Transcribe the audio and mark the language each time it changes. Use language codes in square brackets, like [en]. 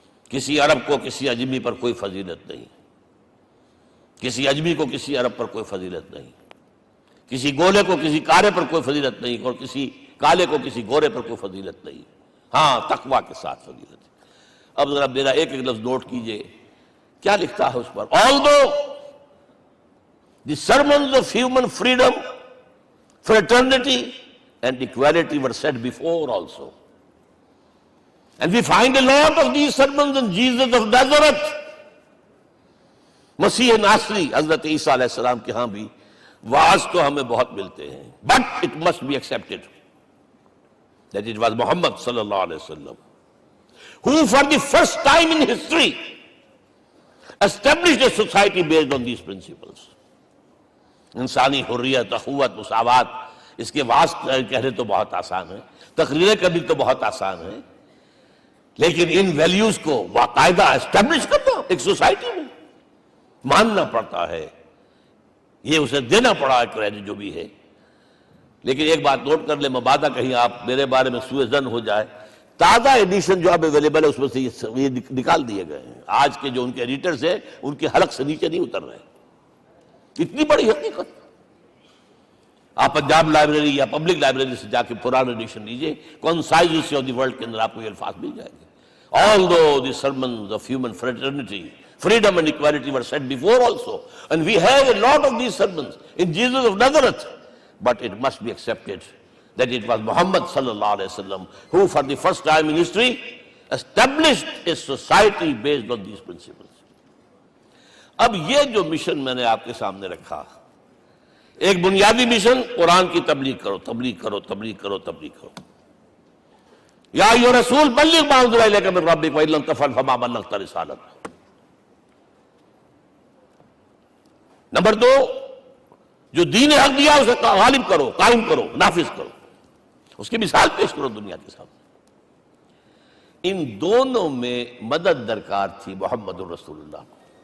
[ur] کسی عرب کو کسی اجمی پر کوئی فضیلت نہیں، کسی اجمی کو کسی عرب پر کوئی فضیلت نہیں، کسی گولے کو کسی کارے پر کوئی فضیلت نہیں، اور کسی کالے کو کسی گورے پر کوئی فضیلت نہیں، ہاں تقوی کے ساتھ فضیلت ہے. اب ذرا میرا ایک ایک لفظ نوٹ کیجئے، کیا لکھتا ہے اس پر؟ [en] Although the sermons of human freedom, fraternity and equality were said before also, and we find a lot of these sermons in Jesus of Nazareth. [ur] مسیح ناصری حضرت عیسیٰ علیہ السلام کے ہاں بھی واعظ تو ہمیں بہت ملتے ہیں، [en] but it must be accepted that it was Muhammad sallallahu alaihi wasallam who for the first time in history established a society based on these principles. [ur] انسانی حریت، اخوت، مساوات، اس کے واعظ کہنے تو بہت آسان ہے، تقریریں کرنی تو بہت آسان ہے، لیکن ان ویلیوز کو باقاعدہ اسٹیبلش کرنا ایک سوسائٹی میں ماننا پڑتا ہے، یہ اسے دینا پڑا ہے کریڈٹ جو بھی ہے. لیکن ایک بات نوٹ کر لیں، مبادہ کہیں آپ میرے بارے میں سوء ظن ہو جائے، تازہ ایڈیشن جو اب اویلیبل ہے اس میں سے یہ نکال دیے گئے ہیں. آج کے جو ان کے ایڈیٹرز ہیں ان کے حلق سے نیچے نہیں اتر رہے. اتنی بڑی حقیقت، آپ پنجاب لائبریری یا پبلک لائبریری سے جا کے پرانا ایڈیشن لیجئے، concise history of the world کے اندر آپ کو یہ الفاظ مل جائیں گے. [en] Although the sermons of human fraternity, freedom and equality were said before also, and we have a lot of these sermons in Jesus of Nazareth, but it must be accepted that it was Muhammad sallallahu alaihi wasallam who for the first time in history established a society based on these principles. [ur] اب یہ جو mission میں نے آپ کے سامنے رکھا، ایک بنیادی مشن قرآن کی تبلیغ کرو، تبلیغ کرو، تبلیغ کرو، تبلیغ کرو. [ar] یا ایھا رسول بلغ ما انزل الیک من ربک وان لم تفعل فما بلغت رسالتہ. [ur] نمبر 2، جو دین حق دیا اسے غالب کرو، قائم کرو، نافذ کرو، اس کی مثال پیش کرو دنیا کے سامنے. ان دونوں میں مدد درکار تھی محمد الرسول اللہ کو.